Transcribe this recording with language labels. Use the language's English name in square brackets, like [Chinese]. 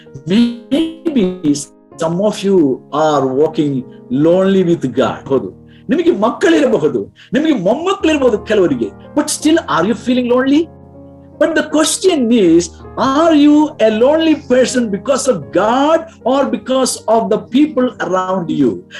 [English] Maybe some of you are walking lonely with God. [Kannada] ಹೌದು, ನಿಮಗೆ ಮಕ್ಕಳಿರಬಹುದು, ನಿಮಗೆ ಮೊಮ್ಮಕ್ಕಳಿರಬಹುದು ಕೆಲವರಿಗೆ, [English] But still are you feeling lonely? But the question is, are you a lonely person because of God or because of the people around you?